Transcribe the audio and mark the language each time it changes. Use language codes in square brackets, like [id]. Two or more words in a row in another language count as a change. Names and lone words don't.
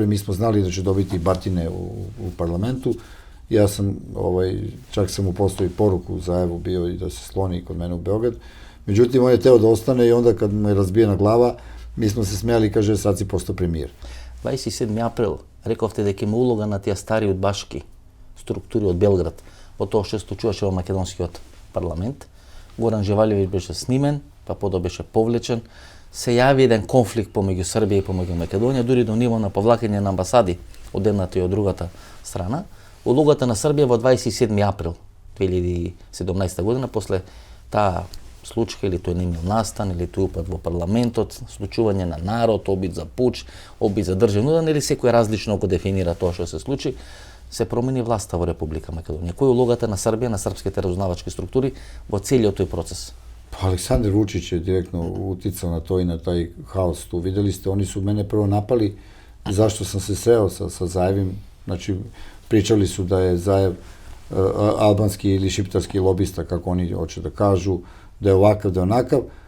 [sr] Mi smo znali da će dobiti batine u parlamentu. Ja sam, čak sam mu poslao i poruku Zaevu bio i da se sloni kod mene u Beograd. Međutim, on je teo da ostane i onda kad mu je razbijena glava, mi smo se smijali i kaže, sad si postao premijer. [mk] 27. април, рековте дека има улога на тия стари удбашки структури од Белград, по тоа што се чуваше во македонскиот парламент. Горан Живалевиќ беше снимен, па подо беше повлечен. Се јави еден конфликт помеѓу Србија и помеѓу Македонија, дури до ниво на повлакање на амбасади од едната и од другата страна. Улогата на Србија во 27. април 2017 година, после таа случка, или тој не имал настан, или тој упад во парламентот, случување на народ, обид за пуч, обид за државен удар, или секој различно ако дефинира тоа што се случи, се промени власта во Република Македонија. Која е улогата на Србија, на српските разузнавачки структури во целиот тој процес? [sr] Aleksandar Vučić je direktno uticao na to i na taj haos tu. Videli ste, oni su mene prvo napali zašto sam se sreo sa Zajevim. Znači, pričali su da je Zajev albanski ili šiptarski lobista, kako oni hoće da kažu, da je ovakav, da je onakav.